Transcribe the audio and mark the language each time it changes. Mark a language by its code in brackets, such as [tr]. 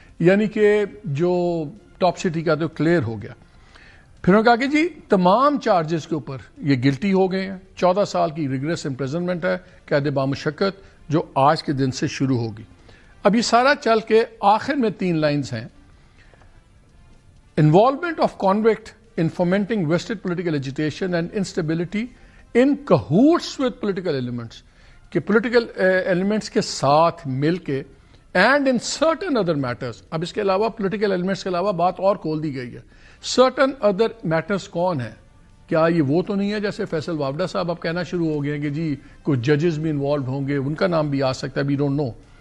[ur] یعنی کہ جو ٹاپ سٹی کا تو کلیئر ہو گیا. پھر انہوں نے کہا کہ جی تمام چارجز کے اوپر یہ گلٹی ہو گئے ہیں. 14 سال کی ریگریس امپریزنمنٹ ہے قید بامشقت جو آج کے دن سے شروع ہوگی. اب یہ سارا چل کے آخر میں 3 لائنز ہیں. [en] Involvement of convict in fomenting vested political agitation and instability in cahoots with political elements, [ur] کہ political elements کے ساتھ مل کے [en] and in certain other matters. [ur] اب اس کے علاوہ political elements کے علاوہ بات اور کھول دی گئی ہے. certain other matters کون ہیں؟ کیا یہ وہ تو نہیں ہے جیسے فیصل وابڈا صاحب اب کہنا شروع ہو گئے ہیں کہ جی کچھ ججز بھی انوالوڈ ہوں گے، ان کا نام بھی آ سکتا ہے، [en] we don't know.